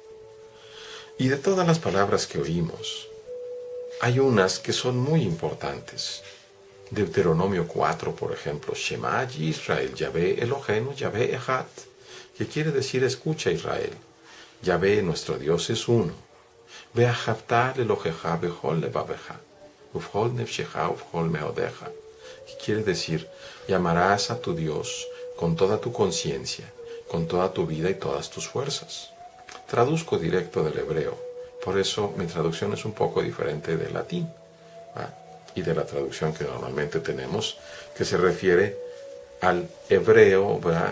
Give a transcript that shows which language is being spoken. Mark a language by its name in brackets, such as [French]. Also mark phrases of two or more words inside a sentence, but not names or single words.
[Spanish] Y de todas las palabras que oímos, hay unas que son muy importantes. Deuteronomio 4, por ejemplo, [Hebrew] שמע ישראל, יהוה אלוהינו, יהוה אחד, [Spanish] que quiere decir escucha Israel, Yahvé nuestro Dios es uno. [Hebrew] ואהבת אלוהיך בכל לבבך, ובכל נפשך ובכל מאודך, [Spanish] que quiere decir llamarás a tu Dios con toda tu conciencia, con toda tu vida y todas tus fuerzas. Traduzco directo del hebreo, por eso mi traducción es un poco diferente del latín, ¿va? Y de la traducción que normalmente tenemos, que se refiere al hebreo, ¿va?